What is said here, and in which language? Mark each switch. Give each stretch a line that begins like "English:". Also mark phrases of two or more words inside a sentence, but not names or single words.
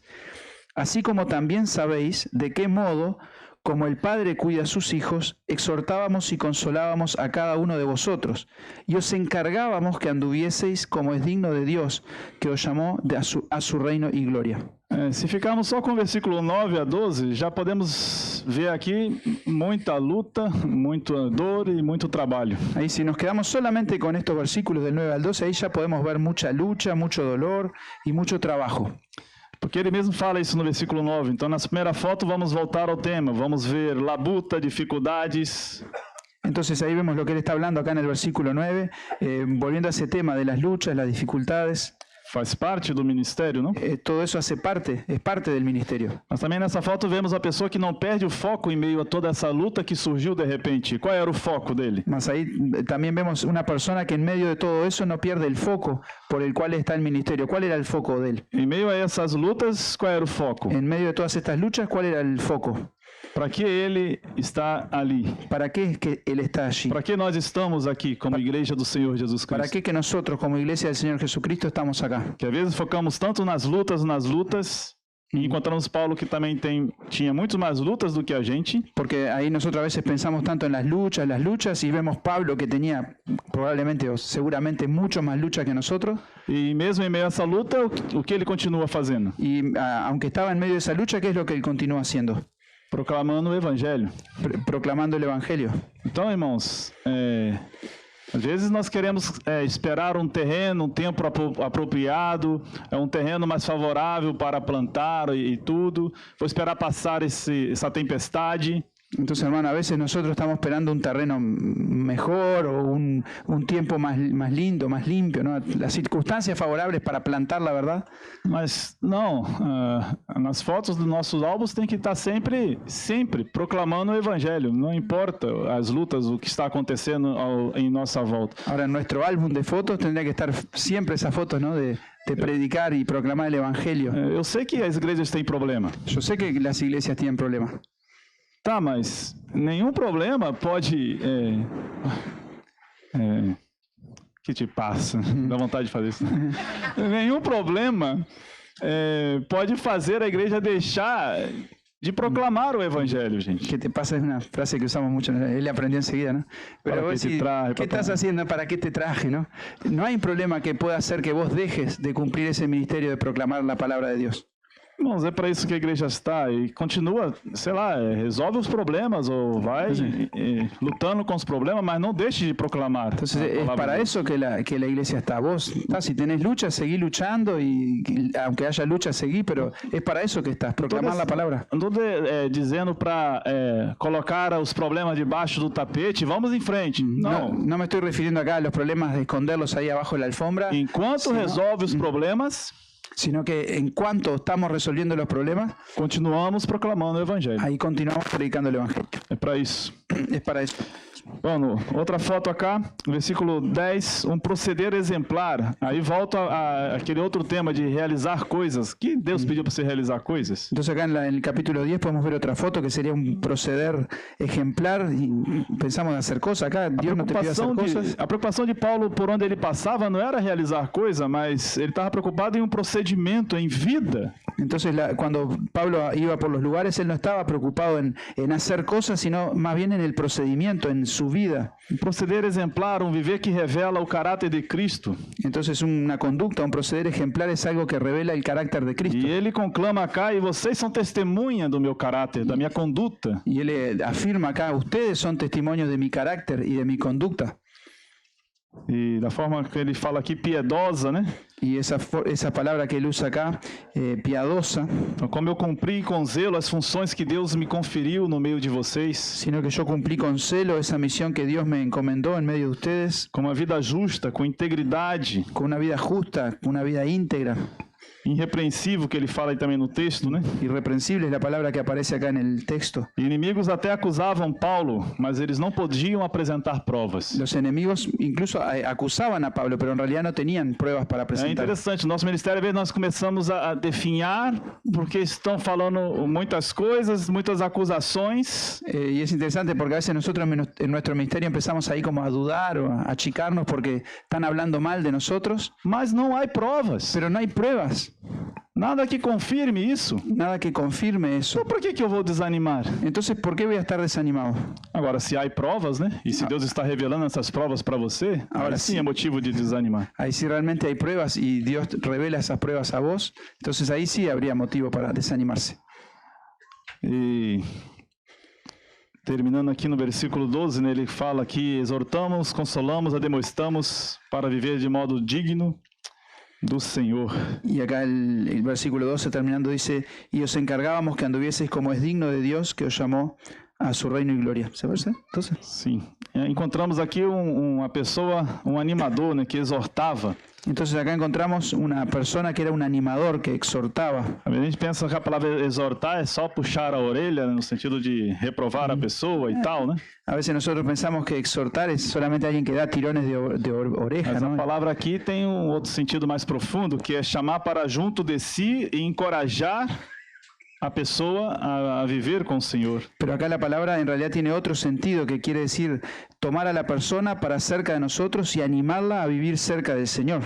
Spanish: Así como también sabéis de qué modo, como el Padre cuida a sus hijos, exhortábamos y consolábamos a cada uno de vosotros, y os encargábamos que anduvieseis como es digno de Dios, que os llamó a su reino y gloria.
Portuguese: Se ficarmos só com o versículo 9 a 12, já podemos ver aqui muita luta, muita dor e muito trabalho.
Spanish: Ahí si nos quedamos solamente con estos versículos del 9 al 12, ahí ya podemos ver mucha lucha, mucho dolor y mucho trabajo.
Portuguese: Porque ele mesmo fala isso no versículo 9. Então, na primeira foto, vamos voltar ao tema. Vamos ver labuta, dificuldades.
Spanish: Entonces ahí vemos lo que él está hablando acá en el versículo 9, volviendo a ese tema de las luchas, las dificultades.
Portuguese: Faz parte do ministério, não?
Spanish: Todo eso es parte del ministerio.
Portuguese: Mas também nessa foto vemos a pessoa que não perde o foco em meio a toda essa luta que surgiu de repente. Qual era o foco dele?
Spanish: Mas ahí también vemos una persona que en medio de todo eso no pierde el foco por el cual está el ministerio. ¿Cuál era el foco de él?
Portuguese: Em meio a essas lutas, qual era o foco?
Spanish: En medio de todas estas luchas, ¿cuál era el foco?
Portuguese: Para que ele está ali?
Spanish: ¿Para qué es que él está allí?
Portuguese: Para que nós estamos aqui como igreja do Senhor Jesus Cristo?
Spanish: ¿Para qué que nosotros como iglesia del Señor Jesucristo estamos acá?
Portuguese: Que às vezes focamos tanto nas lutas, e encontramos Paulo que também tinha muito mais lutas do que a gente.
Spanish: Porque ahí nosotros a veces pensamos tanto en las luchas, y vemos Pablo que tenía probablemente o seguramente mucho más lucha que nosotros.
Portuguese: E mesmo em meio a essa luta, o que ele continua fazendo?
Spanish: Y aunque estaba en medio de esa lucha, ¿qué es lo que él continúa haciendo?
Portuguese: Proclamando o evangelho.
Spanish: Proclamando el evangelio.
Portuguese: Então, irmãos, às vezes nós queremos esperar um terreno, um tempo apropriado, um terreno mais favorável para plantar e tudo. Vou esperar passar essa tempestade.
Spanish: Entonces, hermano, a veces nosotros estamos esperando un terreno mejor o un tiempo más lindo, más limpio, ¿no? Las circunstancias favorables para plantar, la verdad.
Portuguese: Mas não, nas fotos dos nossos álbuns tem que estar sempre proclamando o evangelho. Não importa as lutas, o que está acontecendo em nossa volta.
Spanish: Ahora, en nuestro álbum de fotos tendría que estar siempre esas fotos, ¿no? De predicar y proclamar el evangelio.
Portuguese: Eu sei que as igrejas têm problema.
Spanish: Yo sé que las iglesias tienen problemas.
Portuguese: Tá, mas nenhum problema pode... que te passa? Dá vontade de fazer isso. Nenhum problema pode fazer a igreja deixar de proclamar o evangelho, gente.
Spanish: ¿Qué te pasa? Es una frase que usamos mucho, él aprendió enseguida, ¿no? Pero vos decís, ¿qué estás haciendo? ¿Para qué te traje? ¿No? No hay problema que pueda hacer que vos dejes de cumplir ese ministerio de proclamar la palabra de Dios.
Portuguese: Irmãos, é para isso que a igreja está e continua, sei lá, resolve os problemas ou vai lutando com os problemas, mas não deixe de proclamar.
Spanish: Entonces es para eso que la iglesia está. Vos, si tenés lucha, seguí luchando y aunque haya lucha, seguí, pero es para eso que estás, proclamar la palabra.
Portuguese: Não estou dizendo para colocar os problemas debaixo do tapete, vamos em frente. Não.
Spanish: No me estoy refiriendo acá a los problemas de esconderlos ahí abajo de la alfombra.
Portuguese: Enquanto resolve os problemas,
Spanish: sino que en cuanto estamos resolviendo los problemas,
Portuguese: continuamos proclamando o evangelho.
Spanish: Ahí continuamos predicando el evangelio.
Portuguese: É para isso.
Spanish: Es para eso. Bueno,
Portuguese: outra foto acá, versículo 10, um proceder exemplar. Aí volta aquele outro tema de realizar coisas. Que Deus pediu para você realizar coisas?
Spanish: Entonces acá en el capítulo 10 podemos ver otra foto que sería un proceder ejemplar y pensamos en hacer cosas. Acá Dios no te pide hacer cosas.
Portuguese: A preocupação de Paulo por onde ele passava não era realizar coisa, mas ele estava preocupado em um procedimento, em vida.
Spanish: Entonces cuando Pablo iba por los lugares, él no estaba preocupado en hacer cosas, sino más bien en el procedimiento, en su vida.
Portuguese: Um proceder exemplar, um viver que revela o caráter de Cristo.
Spanish: Entonces una conducta, un proceder ejemplar es algo que revela el carácter de Cristo.
Portuguese: E ele conclama acá, e vocês são testemunha do meu caráter, da minha conduta.
Spanish: Y él afirma acá, ustedes son testimonios de mi carácter y de mi conducta.
Portuguese: E da forma que ele fala aqui, piedosa, né?
Spanish: Y esa palabra que él usa acá, piadosa.
Portuguese: Então, como eu cumpri com zelo as funções que Deus me conferiu no meio de vocês.
Spanish: Sino que yo cumplí con celo esa misión que Dios me encomendó en medio de ustedes.
Portuguese: Com uma vida justa, com integridade.
Spanish: Con una vida justa, con una vida íntegra.
Portuguese: Irrepreensível, que ele fala aí também no texto, né?
Spanish: Irrepreensível es la palabra que aparece acá en el texto.
Portuguese: Inimigos até acusavam Paulo, mas eles não podiam apresentar provas.
Spanish: Los enemigos incluso acusaban a Pablo, pero en realidad no tenían pruebas para presentar.
Portuguese: É interessante, nosso ministério, às vezes nós começamos a definhar, porque estão falando muitas coisas, muitas acusações.
Spanish: Y es interesante porque a veces nosotros en nuestro ministerio empezamos ahí como a dudar o a achicarnos porque están hablando mal de nosotros.
Portuguese: Mas não há provas.
Spanish: Pero no hay pruebas.
Portuguese: Nada que confirme isso.
Spanish: Nada que confirme eso.
Portuguese: Então por que eu vou desanimar?
Spanish: Entonces, ¿por qué voy a estar desanimado?
Portuguese: Agora, se há provas, né? E se Deus está revelando essas provas para você, agora sim é motivo de desanimar.
Spanish: Ahí si realmente hay pruebas y Dios revela esas pruebas a vos, entonces ahí sí habría motivo para desanimarse.
Portuguese: E terminando aqui no versículo 12, né, ele fala que exortamos, consolamos, ademoestamos para viver de modo digno do Senhor.
Spanish: Y acá el versículo 12 terminando dice, y os encargábamos que anduvieseis como es digno de Dios que os llamó a su reino y gloria. ¿Se parece? Entonces?
Portuguese: Sim. Encontramos aqui uma pessoa, um animador, né, que exortava.
Spanish: Entonces acá encontramos una persona que era un animador, que exhortaba.
Portuguese: A gente pensa que a palavra exortar é só puxar a orelha, no sentido de reprovar a pessoa e tal, né?
Spanish: A veces nosotros pensamos que exhortar es solamente alguien que da tirones de oreja,
Portuguese: mas
Spanish: ¿no?
Portuguese: A palavra aqui tem um outro sentido mais profundo, que é chamar para junto de si e encorajar a pessoa a viver com o Senhor.
Spanish: Pero acá la palabra en realidad tiene otro sentido, que quiere decir tomar a la persona para cerca de nosotros y animarla a vivir cerca del Señor.